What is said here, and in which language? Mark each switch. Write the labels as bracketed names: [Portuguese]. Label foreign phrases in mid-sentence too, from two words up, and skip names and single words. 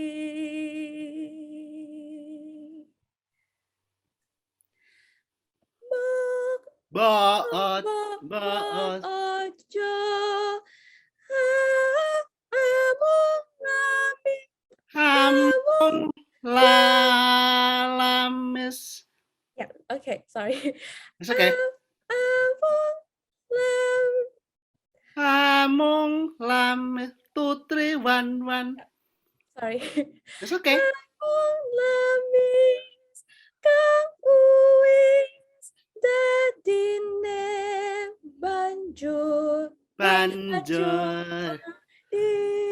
[Javanese] Baat ojo amung amung lamis. [English] Yeah, okay, sorry. It's okay. [Javanese] Amung lamis [English] 2, 3, 1, 1. Sorry. It's okay. [Javanese] Amung lamis kang uwis dadine banjur Banjur di